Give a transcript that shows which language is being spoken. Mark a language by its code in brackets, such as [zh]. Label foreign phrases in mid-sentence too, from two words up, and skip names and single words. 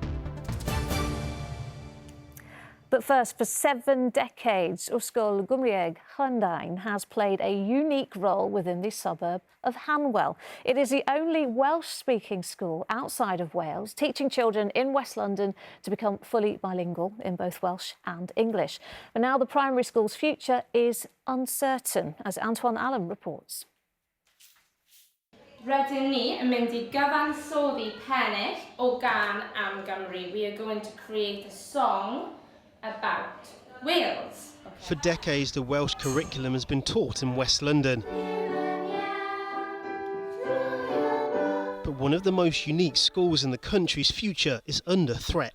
[en] But first, for 7 decades, Ysgol Gymraeg Llundain has played a unique role within the suburb of Hanwell. It is the only Welsh-speaking school outside of Wales, teaching children in West London to become fully bilingual in both Welsh and English. But now the primary school's future is uncertain, as Antoine Allen reports. [cy] Rydyn ni yn mynd I gyfansoddi pennill o gan am Gymru. [en] We are going to create a song about Wales. For decades, the Welsh curriculum has been taught in West London. But one of the most unique schools in the country's future is under threat.